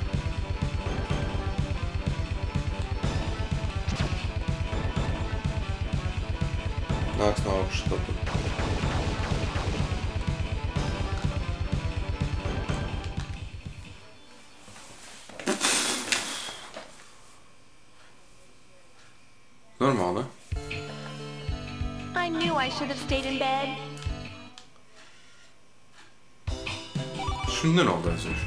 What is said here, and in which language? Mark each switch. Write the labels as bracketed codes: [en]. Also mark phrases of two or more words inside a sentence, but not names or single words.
[lv] Nāks no augšas kaut. Normāli, ne? [en] I knew I should have stayed in bed. [lv] Šim nenogaisīšu.